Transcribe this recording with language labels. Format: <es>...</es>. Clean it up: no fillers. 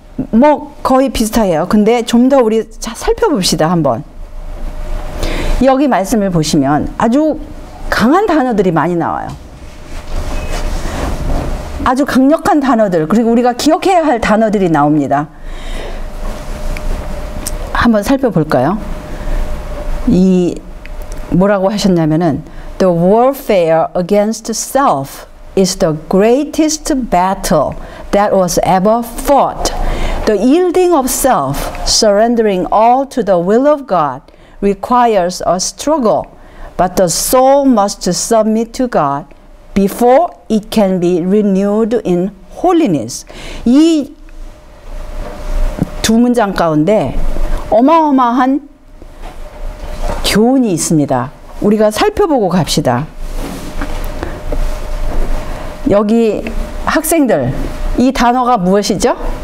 <ko>뭐 거의 비슷해요. 근데 좀 더 우리 살펴봅시다. 한번. 여기 말씀을 보시면 아주 강한 단어들이 많이 나와요. 아주 강력한 단어들, 그리고 우리가 기억해야 할 단어들이 나옵니다. 한번 살펴볼까요? 이 뭐라고 하셨냐면은</ko> <en>The warfare against self is the greatest battle that was ever fought. The yielding of self, surrendering all to the will of God, requires a struggle, but the soul must submit to God before it can be renewed in holiness.</en> <ko>이 두 문장 가운데 어마어마한 교훈이 있습니다. 우리가 살펴보고 갑시다. 여기 학생들, 이 단어가 무엇이죠?</ko>